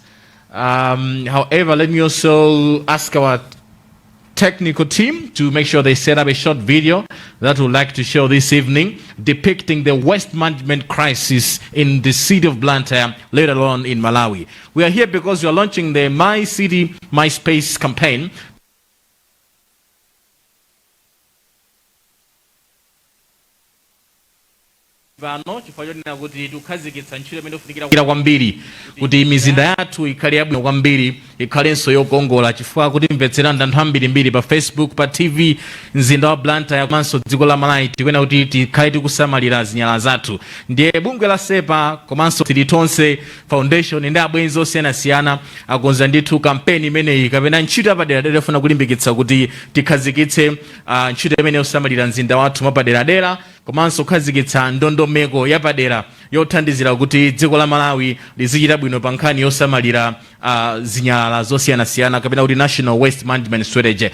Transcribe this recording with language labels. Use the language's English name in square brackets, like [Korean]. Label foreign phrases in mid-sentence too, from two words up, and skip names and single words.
[English] However, let me also ask our technical team to make sure they set up a short video that we'd like to show this evening, depicting the waste management crisis in the city of Blantyre, later on in Malawi. We are here because we are launching the My City, My Space campaign. [Nyanja] Vano chifukwa choti kuti tukhazikitsa ntchito imene ikufunikira kwambiri kuti mizinda yathu ikhale yabwino kwambiri, ikhalenso yokongola, chifukwa kuti mvetserani anthu ambirimbiri pa Facebook, pa TV, mzinda wa Blantyre komanso dziko la Malawi tikwena kuti tikhale tikusamalira zinyalala zathu. Ndiye bungwe la SEPA komanso Tilitonse Foundation ndi abwenzi osiyanasiyana akonza ndithu kampeni imeneyi kapena ntchito yapadera ifuna kulimbikitsa kuti tikhazikitse ntchito imene yosamalira mzinda wathu mwapaderadera, komanso kukhazikitsa ndondomeko yapadera yothandizira kuti dziko la Malawi lizichita bwino pa nkhani yosamalira zinyalala zosiyanasiyana kapena kuti [English] National Waste Management Strategy.